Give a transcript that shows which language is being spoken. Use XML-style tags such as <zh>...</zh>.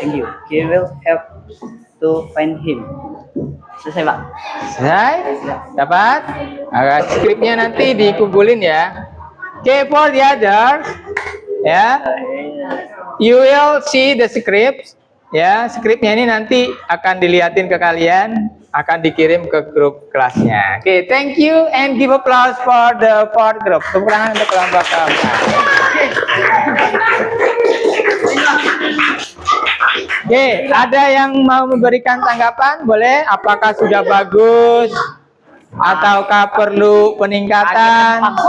<en>Thank you. He will help to find him.</en> <id>Selesai, Pak. Selesai? Dapat? Skripnya nanti dikumpulin ya.</id> <en>Okay, for the others, ya, you will see the script.</en> <id>Ya, skripnya ini nanti akan dilihatin ke kalian, akan dikirim ke grup kelasnya.</id> <en>Oke, thank you and give applause for the fourth group.</en> <id>Tepuk tangan untuk kelompok keempat. Oke, ada yang mau memberikan tanggapan? Boleh? Apakah sudah bagus? Ataukah perlu peningkatan?</id>